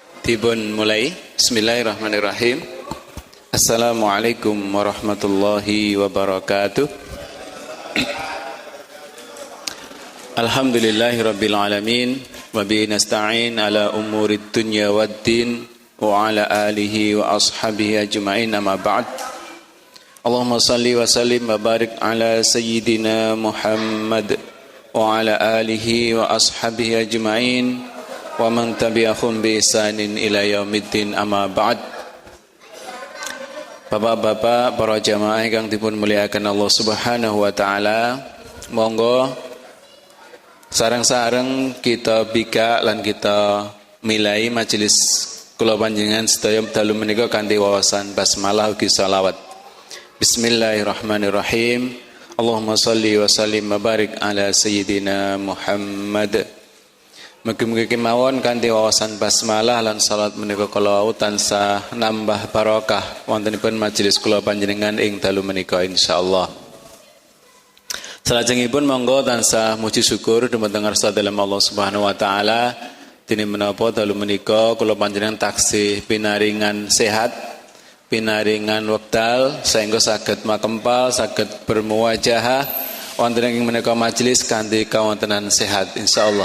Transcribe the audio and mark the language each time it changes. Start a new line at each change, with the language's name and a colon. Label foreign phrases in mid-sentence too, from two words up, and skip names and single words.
Javanese: Dipun mulai.
Arabic: بسم الله الرحمن الرحيم السلام عليكم ورحمة الله وبركاته. الحمد لله رب العالمين وبه نستعين على أمور الدنيا والدين وعلى آله وأصحابه أجمعين أما بعد. اللهم صل وسلم وبارك على سيدنا محمد وعلى آله وأصحابه أجمعين ومن تبعهم بإحسان إلى يوم الدين أما بعد.
Javanese: Bapak-bapak, para jamaah yang dipun muliakan
Arabic: Allah Subhanahu wa taala,
Javanese: monggo sareng-sareng kita bika lan kita milai majelis kula panjenengan sedaya dalu menika kanthi wawasan basmalah ugi selawat.
Arabic: بسم الله الرحمن الرحيم اللهم صل وسلم وبارك على سيدنا محمد.
Javanese: Mugi-mugi kemawon kanthi wawasan basmalah lan salat menika kula tansah nambah barokah wontenipun majelis kula panjenengan ing dalu menika insyaallah. Salajengipun monggo tansah muji syukur dumateng ngarsa dalem
Arabic: Allah Subhanahu wa taala
Javanese: dene menapa dalu menika kula panjenengan taksih pinaringan sehat, pinaringan wekdal sehingga saged makempal, saged bermuwajahah wonten ing menika majelis kanthi kawontenan sehat insyaallah.